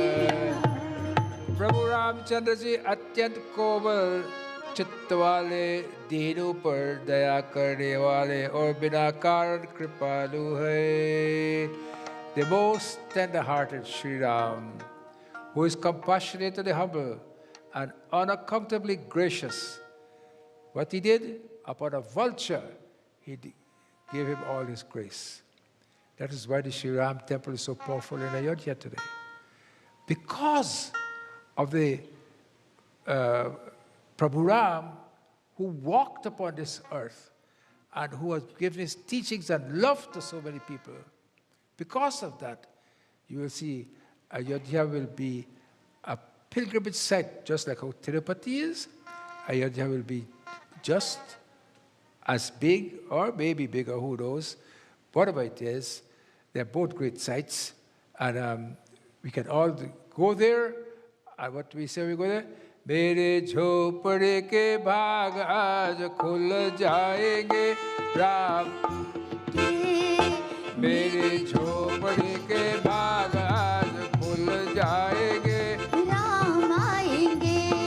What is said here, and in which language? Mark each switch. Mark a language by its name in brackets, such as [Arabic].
[Hindi] रामचंद्र जी अत्यंत कोमल चित्त वाले, दीनों पर दया करने वाले और बिना कारण कृपालु है. [English] The most tender-hearted Sri Ram, who is compassionate to the humble and unaccountably gracious. What he did upon a vulture, gave him all his grace. That is why the Sri Ram temple is so powerful in Ayodhya today. Because of the Prabhu Ram, who walked upon this earth and who has given his teachings and love to so many people. Because of that, you will see Ayodhya will be a pilgrimage site, just like how Tirupati is. Ayodhya will be just as big, or maybe bigger, who knows. Whatever it is, they're both great sites, and we can all go there. And what we say, we go there. [Hindi] मेरे झोपड़े के भाग आज खुल जाएंगे राम. मेरे झोपड़े के भाग आज खुल जाएंगे. राम आएंगे.